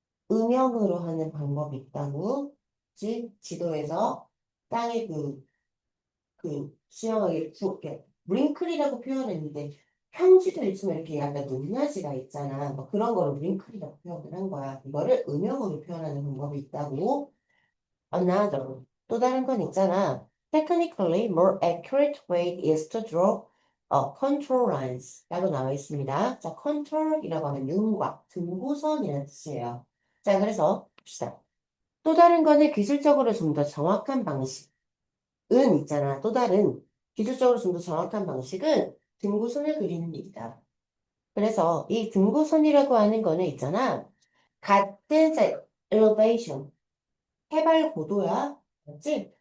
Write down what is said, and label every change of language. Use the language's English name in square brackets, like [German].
[Korean] 음영으로 하는 방법이 있다고. 즉, 지도에서 땅의 수영하게 이렇게 링클이라고 표현했는데, 평지도 있지만 이렇게 약간 높낮이가 있잖아. 뭐 그런 거를 링클이라고 표현을 한 거야. 이거를 음영으로 표현하는 방법이 있다고. [English] Another. [Korean] 또 다른 건 있잖아. [English] Technically, more accurate way is to draw contour lines [Korean] 라고 나와 있습니다. 자, contour이라고 하면 윤곽, 등고선이라는 뜻이에요. 자, 그래서 봅시다. 또 다른 거는 기술적으로 좀 더 정확한 방식은 있잖아. 또 다른 기술적으로 좀 더 정확한 방식은 등고선을 그리는 일이다. 그래서 이 등고선이라고 하는 거는 있잖아. 같은 자, elevation, 해발 고도야. 맞지?